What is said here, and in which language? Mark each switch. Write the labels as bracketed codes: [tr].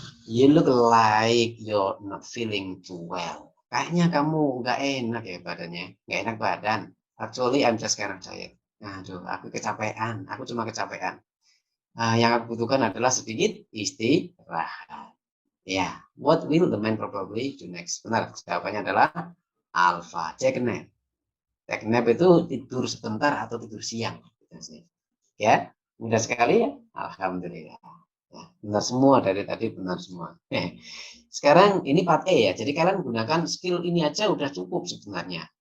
[en] You look like you're not feeling too well. [id] Kayaknya kamu nggak enak ya badannya, nggak enak badan. [en] Actually, I'm just kind of tired. [id] Aduh, aku kecapean. Aku cuma kecapean. Yang aku butuhkan adalah sedikit istirahat. [en] Ya, what will the man probably do next? [id] Benar, jawabannya adalah alpha. [en] Take a nap. Take a nap [id] itu tidur sebentar atau tidur siang. Ya, mudah sekali ya. Alhamdulillah. Ya, benar semua dari tadi, benar semua. Sekarang ini part E ya. Jadi kalian gunakan skill ini aja udah cukup sebenarnya.